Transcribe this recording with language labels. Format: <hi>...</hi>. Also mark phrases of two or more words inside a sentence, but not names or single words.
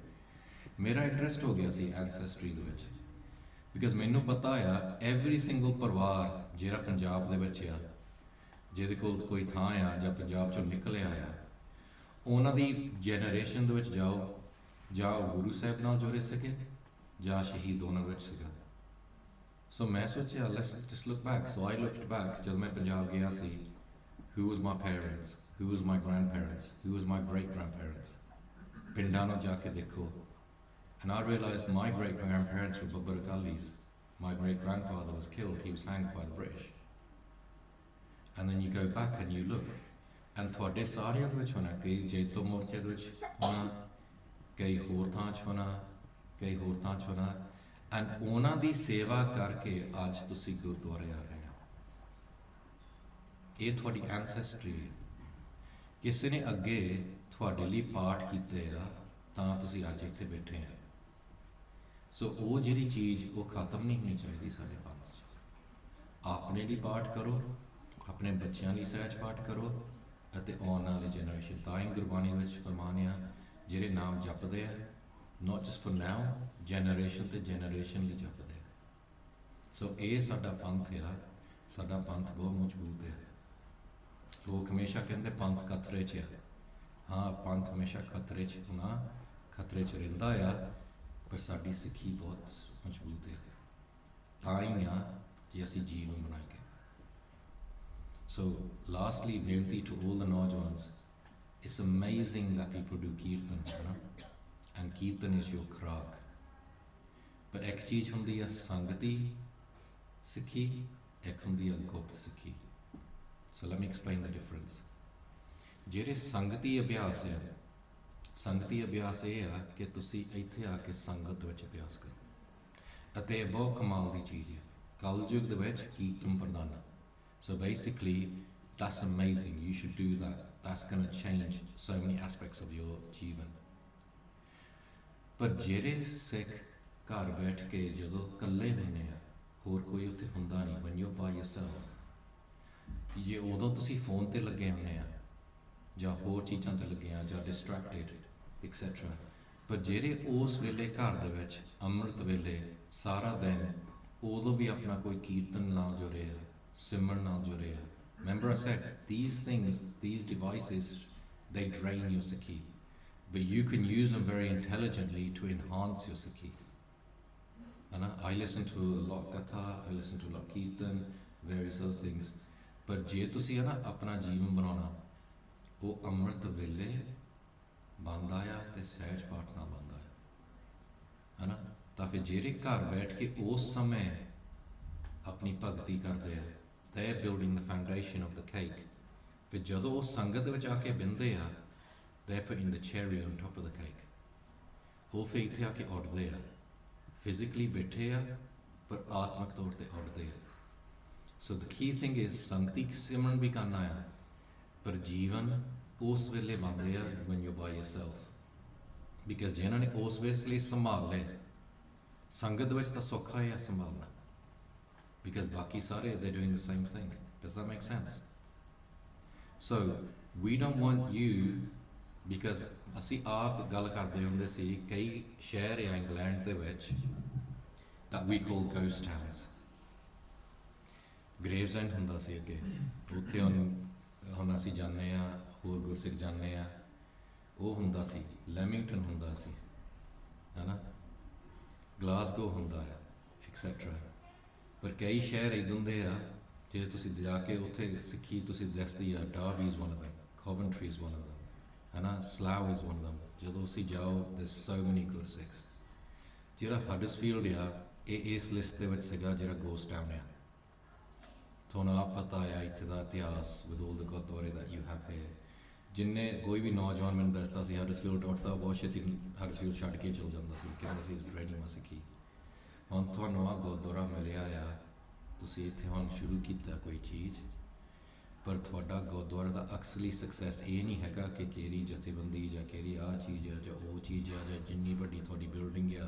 <pa>ਮੇਰਾ ਇੰਟਰਸਟ ਹੋ ਗਿਆ ਸੀ ਐਨਸੈਸਟਰੀ ਦੇ ਵਿੱਚ, ਬਿਕਾਜ਼ ਮੈਨੂੰ ਪਤਾ ਆ</pa> <en>every single</en> <pa>ਪਰਿਵਾਰ ਜਿਹੜਾ ਪੰਜਾਬ ਦੇ ਵਿੱਚ ਆ, ਜਿਹਦੇ ਕੋਲ ਕੋਈ ਥਾਂ ਆ ਜਾਂ ਪੰਜਾਬ 'ਚੋਂ ਨਿਕਲਿਆ ਆ, ਉਹਨਾਂ ਦੀ ਜਨਰੇਸ਼ਨ ਦੇ ਵਿੱਚ ਜਾਓ, ਜਾਂ ਉਹ ਗੁਰੂ ਸਾਹਿਬ ਨਾਲ ਜੁੜੇ ਸਕੇ ਜਾਂ ਸ਼ਹੀਦ ਉਹਨਾਂ ਵਿੱਚ ਸੀਗਾ। ਸੋ ਮੈਂ ਸੋਚਿਆ</pa> <en>let's just look back. so I looked back,</en> <pa>ਜਦੋਂ ਮੈਂ ਪੰਜਾਬ ਗਿਆ ਸੀ,</pa> <en>who was my parents, who was my grandparents, who was my great grandparents.</en> <pa>ਪਿੰਡਾਂ ਨੂੰ ਜਾ ਕੇ ਦੇਖੋ.</pa> <en>And I realized my great grandparents were Babbar Akalis. My great grandfather was killed, he was hanged by the British. And then you go back and you look, and</en> <pa>ਤੁਹਾਡੇ ਸਾਰਿਆਂ ਦੇ ਵਿੱਚ ਹੋਣਾ, ਕਈ ਜੈਤੋ ਮੋਰਚੇ ਦੇ ਵਿੱਚ ਹੋਣਾ, ਕਈ ਹੋਰ ਥਾਂ 'ਚ ਹੋਣਾ, ਕਈ ਹੋਰ ਥਾਂ 'ਚ ਹੋਣਾ, and ਉਹਨਾਂ ਦੀ ਸੇਵਾ ਕਰਕੇ ਅੱਜ ਤੁਸੀਂ ਗੁਰਦੁਆਰੇ ਆ ਰਹੇ ਹੋ. ਇਹ ਤੁਹਾਡੀ ਐਂਸੈਸਟਰੀ ਹੈ. ਕਿਸੇ ਨੇ ਅੱਗੇ ਤੁਹਾਡੇ ਲਈ ਪਾਠ ਕੀਤੇ ਆ ਤਾਂ ਤੁਸੀਂ ਅੱਜ ਇੱਥੇ ਬੈਠੇ ਆ. ਸੋ ਉਹ ਜਿਹੜੀ ਚੀਜ਼ ਉਹ ਖਤਮ ਨਹੀਂ ਹੋਣੀ ਚਾਹੀਦੀ ਸਾਡੇ ਪੰਥ 'ਚ. ਆਪਣੇ ਲਈ ਪਾਠ ਕਰੋ, ਆਪਣੇ ਬੱਚਿਆਂ ਲਈ ਸਹਿਜ ਪਾਠ ਕਰੋ, ਅਤੇ ਆਉਣ ਵਾਲੀ ਜਨਰੇਸ਼ਨ. ਤਾਂ ਹੀ ਗੁਰਬਾਣੀ ਵਿੱਚ ਫਰਮਾਨਿਆ ਜਿਹੜੇ ਨਾਮ ਜਪਦੇ ਆ,</pa> <en>not just for now,</en> <pa>generation ਤੇ generation ਲਈ ਜਪਦੇ ਆ. ਸੋ ਇਹ ਸਾਡਾ ਪੰਥ ਆ. ਸਾਡਾ ਪੰਥ ਬਹੁਤ ਮਜ਼ਬੂਤ ਹੈ. ਲੋਕ ਹਮੇਸ਼ਾ ਕਹਿੰਦੇ ਪੰਥ ਖਤਰੇ 'ਚ ਆ. ਹਾਂ, ਪੰਥ ਹਮੇਸ਼ਾ ਖਤਰੇ 'ਚ ਹੋਣਾ, ਖਤਰੇ 'ਚ ਰਹਿੰਦਾ ਆ, ਪਰ ਸਾਡੀ ਸਿੱਖੀ ਬਹੁਤ ਮਜ਼ਬੂਤ ਹੈ. ਤਾਂ ਹੀ ਆ ਜੇ ਅਸੀਂ ਜੀਵਨ ਬਣਾਈਏ.</pa> <en>So lastly, benti to all the Naujwans, it's amazing that people do Kirtan, you know? And Kirtan is your khrak.</en> <pa>But ਇੱਕ ਚੀਜ਼ ਹੁੰਦੀ ਹੈ ਸੰਗਤੀ ਸਿੱਖੀ, ਇੱਕ ਹੁੰਦੀ ਹੈ ਗੁਪਤ ਸਿੱਖੀ.</pa> <en>So let me explain the difference.</en> <pa>ਜਿਹੜੇ ਸੰਗਤੀ ਅਭਿਆਸ ਹੈ, ਸੰਗਤੀ ਅਭਿਆਸ ਇਹ ਆ ਕਿ ਤੁਸੀਂ ਇੱਥੇ ਆ ਕੇ ਸੰਗਤ ਵਿੱਚ ਅਭਿਆਸ ਕਰੋ, ਅਤੇ ਬਹੁਤ ਕਮਾਲ ਦੀ ਚੀਜ਼ ਹੈ. ਕਲਯੁਗ ਦੇ ਵਿੱਚ ਕੀਰਤਨ ਪ੍ਰਦਾਨ.</pa> <en>So basically, that's amazing. You should do that. That's going to change so many aspects of your jivan.</en> <pa>But ਜਿਹੜੇ ਸਿੱਖ ਘਰ ਬੈਠ ਕੇ ਜਦੋਂ ਇਕੱਲੇ ਹੁੰਦੇ ਆ, ਹੋਰ ਕੋਈ ਉੱਥੇ ਹੁੰਦਾ ਨਹੀਂ,</pa> <en>when you're by yourself,</en> <pa>ਜੇ ਉਦੋਂ ਤੁਸੀਂ ਫੋਨ ਤੇ ਲੱਗੇ ਹੁੰਦੇ ਆ ਜਾਂ ਹੋਰ ਚੀਜ਼ਾਂ ਤੇ ਲੱਗੇ ਆ ਜਾਂ</pa> <en>distracted etc.</en> <pa>ਪਰ ਜਿਹੜੇ ਉਸ ਵੇਲੇ ਘਰ ਦੇ ਵਿੱਚ ਅੰਮ੍ਰਿਤ ਵੇਲੇ ਸਾਰਾ ਦਿਨ ਉਦੋਂ ਵੀ ਆਪਣਾ ਕੋਈ ਕੀਰਤਨ ਨਾਲ ਜੁੜੇ ਆ, ਸਿਮਰਨ ਨਾਲ ਜੁੜੇ ਆ.</pa> <en>Remember I said, these things, these devices, they drain your Sikhi. But you can use them very intelligently to enhance your Sikhi. And I listen to a lot of Katha, I listen to a lot of Kirtan, various other things.</en> <pa>But ਜੇ ਤੁਸੀਂ ਆਪਣਾ ਜੀਵਨ ਬਣਾਉਣਾ, ਉਹ ਅੰਮ੍ਰਿਤ ਵੇਲੇ ਬਣਦਾ ਆ ਤੇ ਸਹਿਜ ਪਾਠ ਨਾਲ ਬਣਦਾ ਹੈ. ਤਾਂ ਫਿਰ ਜਿਹੜੇ ਘਰ ਬੈਠ ਕੇ ਉਸ ਸਮੇਂ ਆਪਣੀ ਭਗਤੀ ਕਰਦੇ ਆ,</pa> <en>they're building the foundation of the cake.</en> <pa>ਫਿਰ ਜਦੋਂ ਉਹ ਸੰਗਤ ਵਿੱਚ ਆ ਕੇ ਬਿੰਦੇ ਆ,</pa> <en>they're putting the cherry on top of the cake.</en> <pa>ਉਹ ਫਿਰ ਇੱਥੇ ਆ ਕੇ ਉੱਠਦੇ ਆ, ਫਿਜ਼ੀਕਲੀ ਬੈਠੇ ਆ ਪਰ ਆਤਮਿਕ ਤੌਰ ਤੇ ਉੱਠਦੇ ਆ. ਸੋ</pa> <en>the key thing is</en> <pa>ਸੰਗਤੀ ਸਿਮਰਨ ਵੀ ਕਰਨਾ ਆ, ਪਰ ਜੀਵਨ ਉਸ ਵੇਲੇ ਬਣਦੇ ਆ</pa> <en>when you're by yourself.</en> <pa>Because ਜਿਨ੍ਹਾਂ ਨੇ ਉਸ ਵੇਲੇ ਸੰਭਾਲ ਲਏ, ਸੰਗਤ ਵਿੱਚ ਤਾਂ ਸੌਖਾ ਹੈ ਸੰਭਾਲਣਾ.</pa> <en>Because</en> <pa>ਬਾਕੀ ਸਾਰੇ,</pa> <en>they're doing the same thing. Does that make sense? So we don't want you, because</en> <pa>ਅਸੀਂ ਆਪ ਗੱਲ ਕਰਦੇ ਹੁੰਦੇ ਸੀ ਕਈ ਸ਼ਹਿਰ ਆ ਇੰਗਲੈਂਡ ਦੇ ਵਿੱਚ</pa> <en>that we call ghost towns.</en> <pa>Gravesend ਹੁੰਦਾ ਸੀ ਅੱਗੇ, ਉੱਥੇ ਹੁਣ ਅਸੀਂ ਜਾਂਦੇ ਆ, ਹੋਰ ਗੁਰਸਿੱਖ ਜਾਂਦੇ ਆ, ਉਹ ਹੁੰਦਾ ਸੀ. ਲੈਮਿੰਗਟਨ ਹੁੰਦਾ ਸੀ, ਹੈ ਨਾ, ਗਲਾਸਗੋ ਹੁੰਦਾ ਆ, ਐਕਸੈਟਰਾ. ਪਰ ਕਈ ਸ਼ਹਿਰ ਇੱਦਾਂ ਦੇ ਆ ਜੇ ਤੁਸੀਂ ਜਾ ਕੇ ਉੱਥੇ ਸਿੱਖੀ ਤੁਸੀਂ ਦੱਸਦੀ ਆ.</pa> <en>Derby is one of them, Coventry is one of them,</en> <pa>ਹੈ ਨਾ,</pa> <en>Slough is one of them.</en> <pa>ਜਦੋਂ ਅਸੀਂ ਜਾਓ</pa> <en>there's so many good Sikhs.</en> <pa>ਜਿਹੜਾ ਹਡਸਫੀਲਡ ਆ, ਇਹ ਇਸ ਲਿਸਟ ਦੇ ਵਿੱਚ ਸੀਗਾ ਜਿਹੜਾ</pa> <en>ghost town</en> <pa>ਆ. ਤੁਹਾਨੂੰ ਆਪ ਪਤਾ ਆ ਇੱਥੇ ਦਾ ਇਤਿਹਾਸ</pa> <en>with all the</en> <pa>ਗੁਰਦੁਆਰੇ</pa> <en>that you have here.</en> <pa>ਜਿੰਨੇ ਕੋਈ ਵੀ ਨੌਜਵਾਨ ਮੈਨੂੰ ਦੱਸਦਾ ਸੀ ਹਡਸਫੀਲਡ ਉੱਠਦਾ, ਬਹੁਤ ਛੇਤੀ ਹਡਸਫੀਲਡ ਛੱਡ ਕੇ ਚਲ ਜਾਂਦਾ ਸੀ, ਕਹਿੰਦਾ ਸੀ</pa> <en>is draining my Sikhi.</en> <pa>ਹੁਣ ਤੁਹਾਨੂੰ ਆ ਗੁਰਦੁਆਰਾ ਮਿਲਿਆ ਆ, ਤੁਸੀਂ ਇੱਥੇ ਹੁਣ ਸ਼ੁਰੂ ਕੀਤਾ ਕੋਈ ਚੀਜ਼, ਪਰ ਤੁਹਾਡਾ ਗੁਰਦੁਆਰਾ ਦਾ ਅਕਸਲੀ ਸਕਸੈਸ ਇਹ ਨਹੀਂ ਹੈਗਾ ਕਿ ਕਿਹੜੀ ਜਥੇਬੰਦੀ ਜਾਂ ਕਿਹੜੀ ਆਹ ਚੀਜ਼ ਆ ਜਾਂ ਉਹ ਚੀਜ਼ ਆ ਜਾਂ ਜਿੰਨੀ ਵੱਡੀ ਤੁਹਾਡੀ ਬਿਲਡਿੰਗ ਆ.</pa>